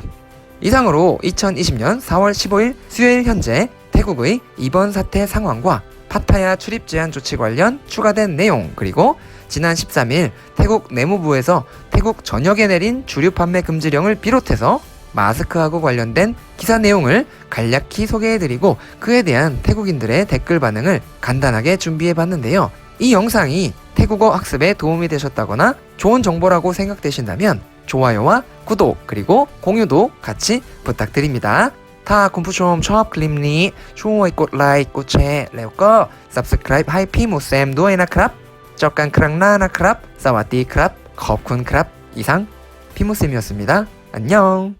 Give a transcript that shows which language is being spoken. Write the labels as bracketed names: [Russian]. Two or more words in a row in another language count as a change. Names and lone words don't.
[Korean] 이상으로 2020년 4월 15일 수요일 현재 태국의 이번 사태 상황과 파타야 출입 제한 조치 관련 추가된 내용, 그리고 지난 13일 태국 내무부에서 태국 전역에 내린 주류 판매 금지령을 비롯해서 마스크하고 관련된 기사 내용을 간략히 소개해드리고 그에 대한 태국인들의 댓글 반응을 간단하게 준비해봤는데요. 이 영상이 태국어 학습에 도움이 되셨다거나 좋은 정보라고 생각되신다면 좋아요와 구독 그리고 공유도 같이 부탁드립니다. [Thai] ถ้าคุณผู้ชมชอบคลิปนี้ช่วยกดไลค์กดแชร์แล้วก็ Subscribe ให้พี่หมูแซมด้วยนะครับเจอกันครั้งหน้านะครับสวัสดีครับขอบคุณครับ [Korean] 이상พี่หมูแซม이었습니다. 안녕.